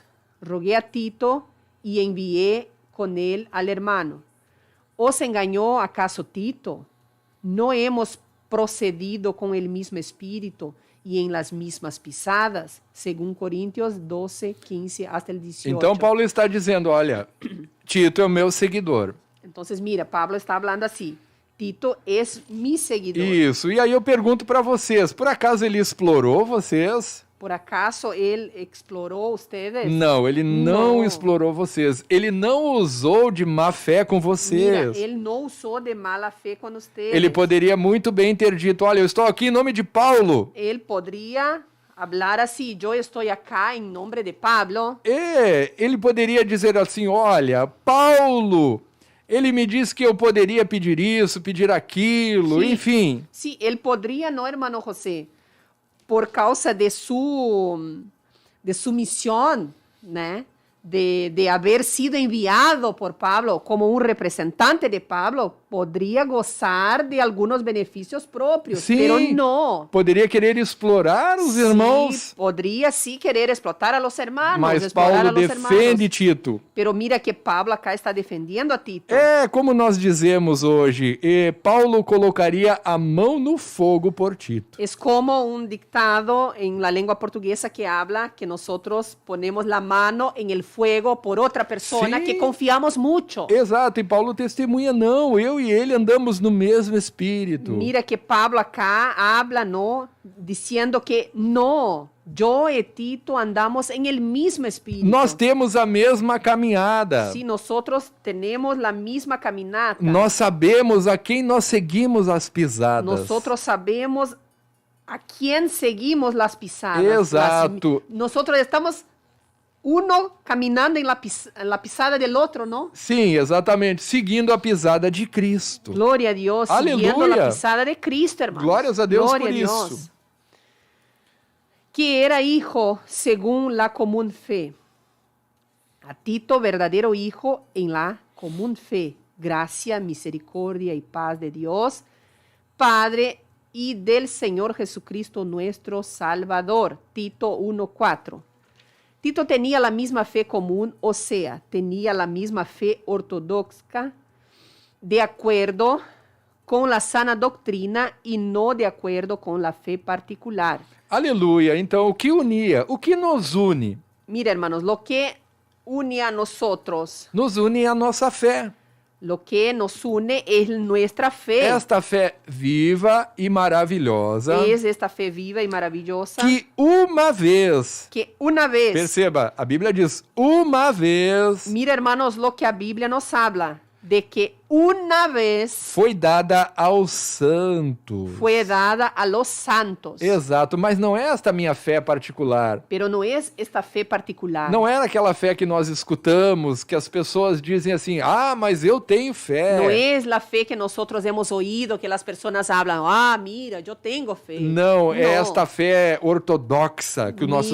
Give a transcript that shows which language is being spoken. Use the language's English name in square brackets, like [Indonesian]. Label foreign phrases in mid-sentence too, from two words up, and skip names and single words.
[Spanish] Rogué a Tito y envié con él al hermano. ¿Os engañó acaso Tito? ¿No hemos procedido con el mismo espíritu y en las mismas pisadas? Según Corintios 12, 15 hasta el 18. [Portuguese] Então Paulo está dizendo, olha, Tito é o meu seguidor. [Spanish] Entonces, mira, Pablo está hablando así. Tito es mi seguidor. [Portuguese] Isso. E aí eu pergunto para vocês, por acaso ele explorou vocês? [Spanish] ¿Por acaso él exploró ustedes? [Portuguese] Não, ele não Não. explorou vocês. Ele não usou de má fé com [Spanish] Mira, [Portuguese] vocês. [Spanish] él no usó de mala fe con ustedes. [Portuguese] Ele poderia muito bem ter dito, olha, eu estou aqui em nome de Paulo. [Spanish] Él podría hablar así, yo estoy acá en nombre de Pablo. [Portuguese] Ele poderia dizer assim, olha, Paulo, ele me disse que eu poderia pedir isso, pedir aquilo, Sim. enfim. [Spanish] Sí, él podría, no, hermano José, por causa de su misión, ¿no? De haber sido enviado por Pablo como un representante de Pablo, podría gozar de algunos beneficios propios, [Portuguese] Sim. [Spanish] pero no. [Portuguese] Poderia querer explorar os irmãos, [Spanish] Sí, podría sí querer explotar a los hermanos, [Portuguese] mas [Spanish] explorar [Portuguese] Paulo [Spanish] a los [Portuguese] defende [Spanish] hermanos. [Portuguese] Tito. [Spanish] Pero mira que Pablo acá está defendiendo a Tito. [Portuguese] É, como nós dizemos hoje, Paulo colocaria a mão no fogo por Tito. [Spanish] Es como un dictado en la lengua portuguesa que habla que nosotros ponemos la mano en el fuego por otra persona Sí. que confiamos mucho. [Portuguese] Exato, e Paulo testemunha, não, eu e ele andamos no mesmo espírito. [Spanish] Mira que Pablo acá habla, ¿no? Diciendo que no, yo y Tito andamos en el mismo espíritu. [Portuguese] Nós temos a mesma caminhada. [Spanish] Sí, nosotros tenemos la misma caminata. [Portuguese] Nós sabemos a quem nós seguimos as pisadas. [Spanish] Nosotros sabemos a quién seguimos las pisadas. [Portuguese] Exato. [Spanish] Nosotros estamos uno caminando en la pisada del otro, ¿no? [Portuguese] Sim, exatamente. Seguindo a pisada de Cristo. [Spanish] Gloria a Dios, Aleluya. siguiendo la pisada de Cristo, hermanos. [Portuguese] Glórias a Deus [Spanish] Gloria [Portuguese] por [Spanish] a Dios. [Portuguese] isso. [Spanish] Que era hijo según la común fe. A Tito, verdadero hijo en la común fe. Gracia, misericordia y paz de Dios, Padre y del Señor Jesucristo nuestro Salvador. Tito 1:4. Tito tenía la misma fe común, o sea, tenía la misma fe ortodoxa, de acuerdo con la sana doctrina y no de acuerdo con la fe particular. [Portuguese] Aleluia. Então, o que unia? O que nos une? [Spanish] Mira, hermanos, lo que une a nosotros, [Portuguese] Nos une a nossa fé. [Spanish] lo que nos une es nuestra fe. [Portuguese] Esta fé viva e maravilhosa [Spanish] Es esta fe viva y maravillosa [Portuguese] que uma vez, [Spanish] que una vez, [Portuguese] perceba, a Bíblia diz uma vez, [Spanish] mira, hermanos, lo que a Biblia nos habla, de que una vez [Portuguese] foi dada aos santos. [Spanish] fue dada a los santos. [Portuguese] Exato, mas não é esta minha fé particular. [Spanish] Pero no es esta fe particular. [Portuguese] Não é aquela fé que nós escutamos, que as pessoas dizem assim, ah, mas eu tenho fé. [Spanish] No es la fe que nosotros hemos oído, que las personas hablan, ah, mira, yo tengo fe. [Portuguese] Não, é esta fé ortodoxa que o nosso